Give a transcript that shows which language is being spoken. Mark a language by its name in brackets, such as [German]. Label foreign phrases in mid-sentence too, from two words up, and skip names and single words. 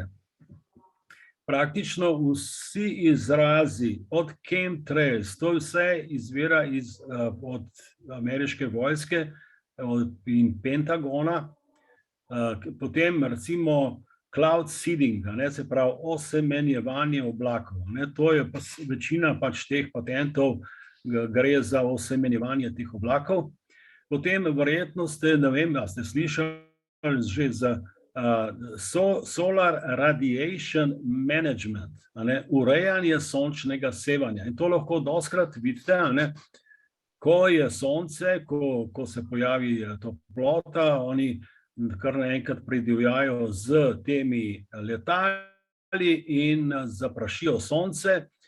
[Slovenian] Praktično vsi izrazi od chemtrails, to vse izvira od ameriške vojske in Pentagona, potem recimo [English] cloud seeding, [Slovenian] se pravi osemenjevanje oblakov. To je pa večina pač teh patentov, gre za osemenjevanje teh oblakov. Potem verjetno ste, ne vem, da ste slišali že za [English] solar radiation management, [Slovenian] urejanje sončnega sevanja. In to lahko dostikrat vidite, ko je sonce, ko se pojavi toplota, oni kar naenkrat pridivjajo z temi letali in zaprašijo sonce.